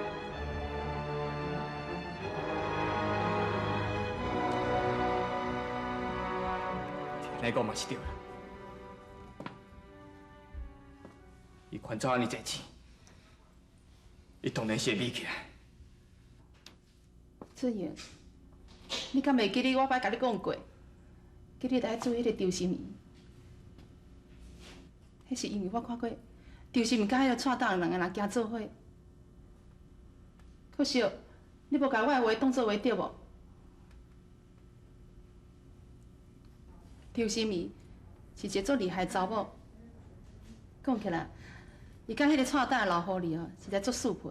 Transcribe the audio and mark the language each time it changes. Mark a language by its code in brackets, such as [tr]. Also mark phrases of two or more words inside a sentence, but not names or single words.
[nan] 听你讲嘛是对啦。伊款做安尼侪钱，伊当然是会美起来。俊阳，你敢袂记得我捌甲你讲过，叫你来做迄个周心怡？迄是因为我看过周心怡甲迄个蔡大两个人行做伙，可惜你无甲我的话当作话对无？周心怡是一个足厉害的查某，讲起来，伊甲迄个蔡大老狐狸哦，实在足适配。